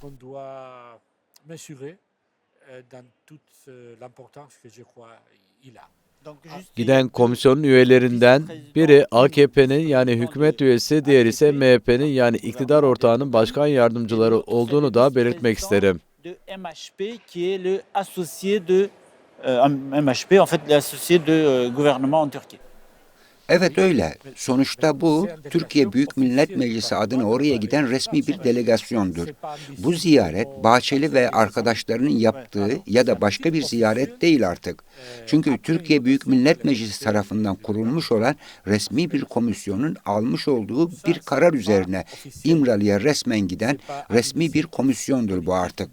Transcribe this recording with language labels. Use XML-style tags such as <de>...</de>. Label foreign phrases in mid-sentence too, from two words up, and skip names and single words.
<tr>Giden komisyonun üyelerinden biri AKP'nin yani hükümet üyesi, diğeri ise MHP'nin yani iktidar ortağının başkan yardımcıları olduğunu da belirtmek isterim.</tr> <fr>De MHP qui est le associé de MHP en fait l'associé de gouvernement en Türkiye.</fr> <tr>Evet öyle. Sonuçta bu, Türkiye Büyük Millet Meclisi adına oraya giden resmi bir delegasyondur. Bu ziyaret, Bahçeli ve arkadaşlarının yaptığı ya da başka bir ziyaret değil artık. Çünkü Türkiye Büyük Millet Meclisi tarafından kurulmuş olan resmi bir komisyonun almış olduğu bir karar üzerine İmralı'ya resmen giden resmi bir komisyondur bu artık.</tr>